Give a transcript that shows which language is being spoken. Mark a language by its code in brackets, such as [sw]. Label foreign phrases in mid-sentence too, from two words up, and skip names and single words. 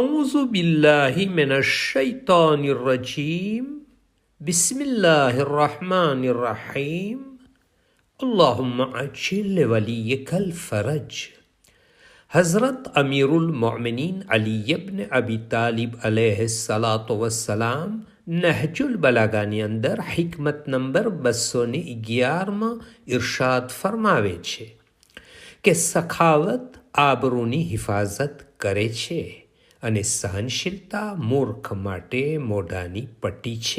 [ar] أعوذ بالله من الشيطان الرجيم بسم الله الرحمن الرحيم اللهم عجل وليك الفرج. [gu] હઝરત અમીરુલ મોમિનીન અલી ઇબ્ન અબી તાલિબ [ar] عليه الصلاة والسلام [gu] નહજુલ બલાગાની અંદર હિકમત નંબર 211માં ઇરશાદ ફરમાવે છે કે સખાવત આબરૂની હિફાજત કરે છે અને સહનશીલતા મૂર્ખ માટે મોઢાની પટ્ટી છે.